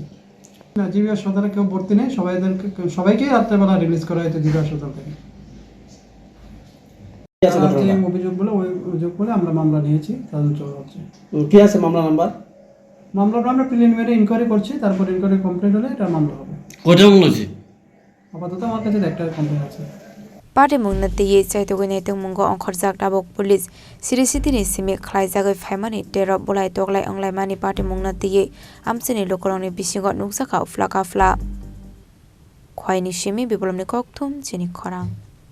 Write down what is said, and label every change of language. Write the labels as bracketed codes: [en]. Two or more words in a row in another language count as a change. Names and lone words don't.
[bn] না, জিবি হাসপাতালে কেউ ভর্তি নেই, সবাইকেই রাত্রেবেলা রিলিজ করা হয়েছে জিবি হাসপাতাল থেকে। অভিযোগ বলে আমরা মামলা নিয়েছি, তদন্ত হচ্ছে। কি আছে মামলা নাম্বার? মামলাটা আমরা [en] preliminary inquiry [bn] করছি, তারপর [en] inquiry complete [bn] হলে এটা মামলা হবে। কয়টা মামলা আছে? আপাতত আমার কাছে একটা কমপ্লেন আছে। [trp] Party Mungna Tiyi Chaitogine Mungo Onkhorjak Tabok Police Sirisitini Simi Khlaijagai Phaimani Tero Bolai Toglai Onglai Mani Party Mungna Tiyi Amsini Lokoloni Bisingot Nuksaka Flaka Fla Khwaini Shimi Bibolomni Kokthum Chini Khorang